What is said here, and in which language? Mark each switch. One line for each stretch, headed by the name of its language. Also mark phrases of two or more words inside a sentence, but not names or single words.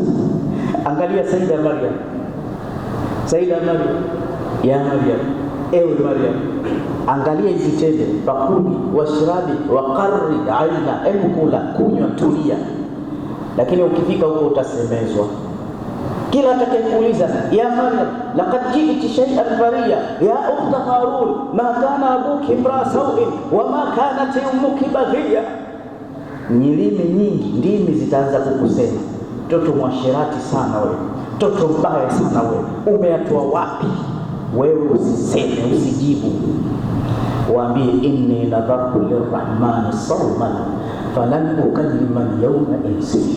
Swahili: Angalia Saida Maryam, ya Maryam, ewe Maryam, angalia hizi tende,
Arabic: فكلي واشربي وقري عينا,
Swahili: hebu kula, kunywa, tulia. Lakini ukifika huko utasemezwa. Kila atakayekuuliza,
Arabic: يا مريم لقد جئت شيئا فريا يا أخت هارون ما كان أبوك امرأ سوء وما كانت أمك بغيا.
Swahili: Nyilimi nyingi, ndimi zitaanza kukusema, mtoto mwashirati sana wewe, mtoto mbaya sana wewe, umeyatoa wapi? Wewe usiseme, usijibu.
Arabic: Waambie, إني نذرت للرحمن صوما فلن أكلم اليوم إنسيا.